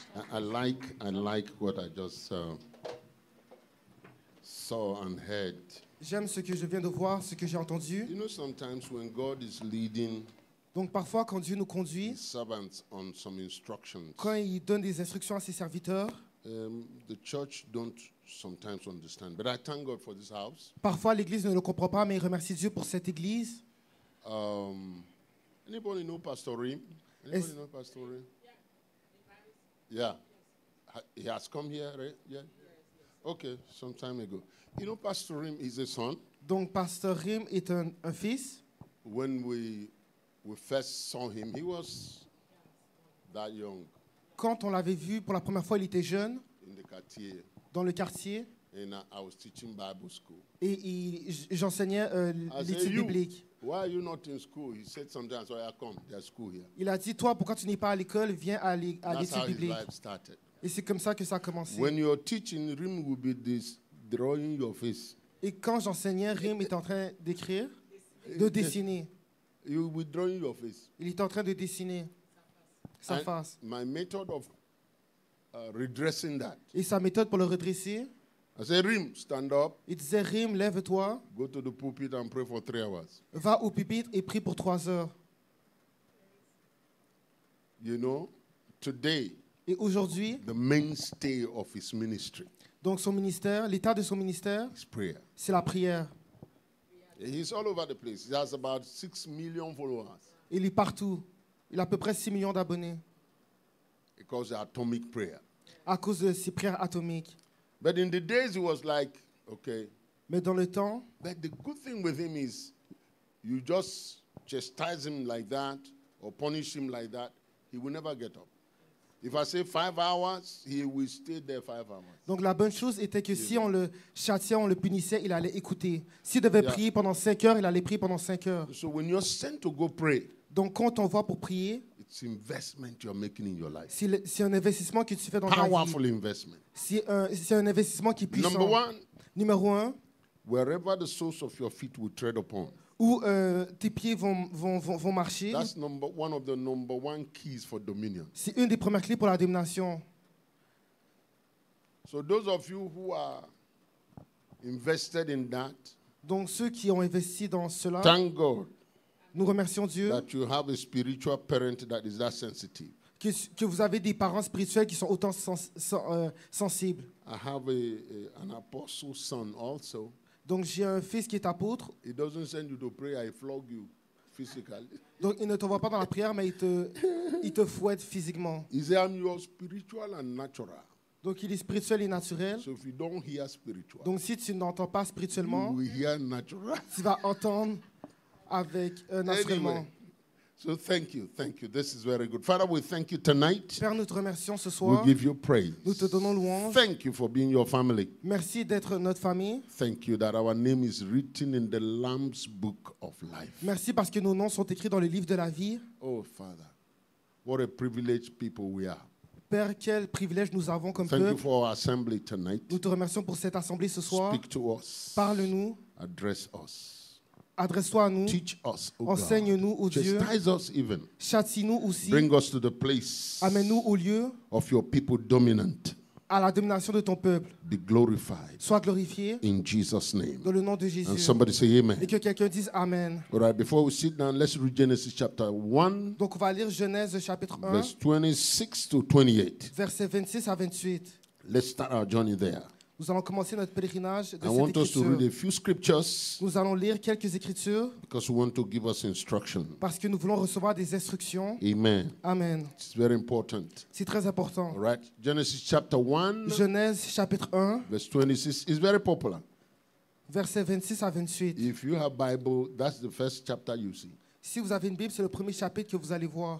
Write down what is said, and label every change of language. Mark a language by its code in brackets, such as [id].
[en] I like what I just saw and heard. [fr] J'aime ce que je viens de voir, ce que j'ai entendu. [en] You know, sometimes when God is leading [fr] Donc parfois, quand Dieu nous [en] his [fr] conduit, [en] servants on some instructions, [fr] quand il donne des instructions à ses serviteurs, [en] the church don't sometimes understand. But I thank God for this house. [fr] parfois l'Église ne le comprend pas, mais il remercie Dieu pour cette Église. [en] Anybody know Pastor Rim? Anybody know Pastor Rim? Yeah. He has come here, right? Yeah. Okay, some time ago. You know, Pastor Rim is a son. [fr] Donc Pasteur Rim est un fils. [en] When we first saw him, he was that young [fr] Quand on l'avait vu pour la première fois, il était jeune, [en] in the quartier. [fr] dans le quartier, [en] And I was teaching Bible school. [fr] et j'enseignais [en] I said, [fr] l'étude [en] you, [fr] biblique. [en] why are you not in school? He said sometimes, so I come, there's school here. [fr] Il a dit, toi, pourquoi tu n'es pas à l'école? Viens à [en] That's [fr] l'étude [en] how his [fr] biblique. [en] life started. [fr] Et c'est comme ça que ça a commencé. [en] When you're teaching, Rim will be this drawing your face. [fr] Et quand j'enseignais, Rim était en train d'écrire, de dessiner. [en] You will be drawing your face. [fr] Il était en train de dessiner sa [en] And [fr] face. [en] my method of redressing that, [fr] Et sa méthode pour le redresser, [en] I said, Rim, stand up, [fr] il disait, Rim, lève-toi, [en] go to the pulpit and pray for 3 hours. [fr] va au pupitre et prie pour 3 heures. [en] You know, today, [fr] Et aujourd'hui, [en] the mainstay of his ministry [fr] donc son ministère, l'état de son ministère, [en] is prayer. [fr] c'est la prière. [en] He's all over the place. He has about 6 million followers. [fr] Il est partout. Il a à peu près 6 millions d'abonnés [en] Because of atomic prayer. [fr] à cause de ses prières atomiques. [en] But in the days, he was like, okay. [fr] Mais dans le temps, [en] But the good thing with him is you just chastise him like that or punish him like that, he will never get up. If I say 5 hours, he will stay there 5 hours. [fr] donc la bonne chose était que si on le châtiait, on le punissait, il allait écouter. S'il devait prier pendant 5 heures, il allait prier pendant 5 heures. [en] So when you're sent to go pray, [fr] Donc quand on va pour prier, [en] it's investment you're making in your life. [fr] c'est un investissement que tu fais dans ta vie. [en] Powerful investment. [fr] C'est un investissement qui est puissant. [en] Number one, [fr] Numéro 1, [en] wherever the soles of your feet will tread upon. [fr] où tes pieds vont marcher. [en] That's one of the number one keys for dominion. [fr] C'est une des premières clés pour la domination. [en] So those of you who are invested in that, [fr] Donc ceux qui ont investi dans cela, [en] thank God [fr] nous remercions Dieu [en] that you have a spiritual parent that is that sensitive. [fr] que vous avez des parents spirituels qui sont autant sensibles. [en] I have an apostle son also. [fr] Donc j'ai un fils qui est apôtre. [en] He doesn't send you to pray, I flog you physically. [fr] Donc il ne te voit pas dans la prière, mais il te fouette physiquement. [en] He said, I'm your spiritual and natural. [fr] Donc il est spirituel et naturel. [en] So if you don't hear spiritual, [fr] Donc si tu n'entends pas [en] you [fr] spirituellement, [en] will hear natural. [fr] tu vas entendre avec un instrument. [en] Anyway, so thank you. This is very good. Father, we thank you tonight. [fr] Père, nous te remercions ce [en] We [fr] soir. [en] give you praise. [fr] Nous te donnons louange. [en] Thank you for being your family. [fr] Merci d'être notre famille. [en] Thank you that our name is written in the Lamb's book of life. [fr] Merci parce que nos noms sont écrits dans le livre de la vie. [en] Oh, Father, what a privileged people we are. [fr] Père, quel privilège nous avons comme [en] Thank you [fr] peuple. [en] for our assembly tonight. [fr] Nous te remercions pour cette assemblée ce soir. [en] Speak to us. [fr] Parle-nous, [en] Address us. [fr] adresse-toi à nous, [en] Teach us, oh [fr] enseigne-nous, ô [en] God. [fr] Dieu, [en] Chastise us even. [fr] châtie-nous aussi, [en] Bring us to the place [fr] amène-nous au lieu, [en] of your people dominant. [fr] à la domination de ton peuple. [en] Be glorified [fr] Sois glorifié [en] in Jesus' name. [fr] dans le nom de [en] And [fr] Jésus. [en] somebody say amen. [fr] Et que quelqu'un dise Amen. [en] All right, before we sit down, let's read Genesis chapter 1, [fr] Donc on va lire Genèse chapitre 1, [en] verse 26 to 28. [fr] versets 26 à 28. [en] Let's start our journey there. [fr] Nous allons commencer notre pèlerinage de [en] I want [fr] cette [en] us to read [fr] écriture. [en] a few scriptures [fr] Nous allons lire quelques écritures [en] because we want to give us instruction. [fr] parce que nous voulons recevoir des instructions. [en] Amen. [fr] Amen. [en] It's very important. [fr] C'est très important. [en] All right. Genesis chapter 1, [fr] Genèse chapitre 1, [en] verse 26 is very popular. [fr] versets 26 à 28. [en] If you have Bible, that's the first chapter you see. [fr] Si vous avez une Bible, c'est le premier chapitre que vous allez voir.